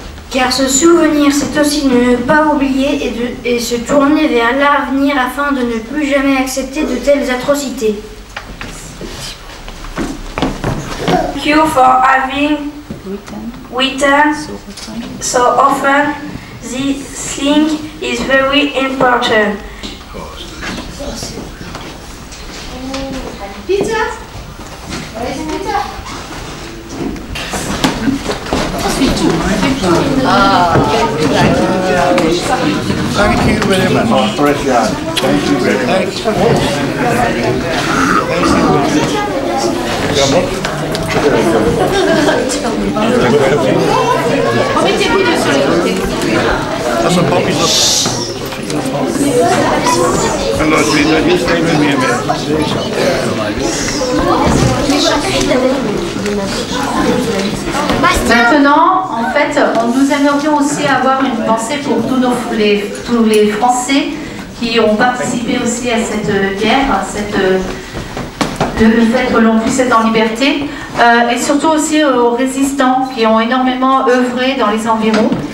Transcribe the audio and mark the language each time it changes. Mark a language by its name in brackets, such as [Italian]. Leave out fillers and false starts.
[French] Car se souvenir, c'est aussi ne pas oublier et se tourner vers l'avenir afin de ne plus jamais accepter de telles atrocités. [English] Thank you for having written so often. This thing is very important. Pizza? Where is pizza? Thank you very much. Thank you very much. [French] Remettez-vous deux sur les côtés. [English] That's a Bobby. Hello, Gina. Just stay with me a minute. [French] Maintenant, en fait, nous aimerions aussi avoir une pensée pour tous les Français qui ont participé aussi à cette guerre, le fait que l'on puisse être en liberté, et surtout aussi aux résistants qui ont énormément œuvré dans les environs.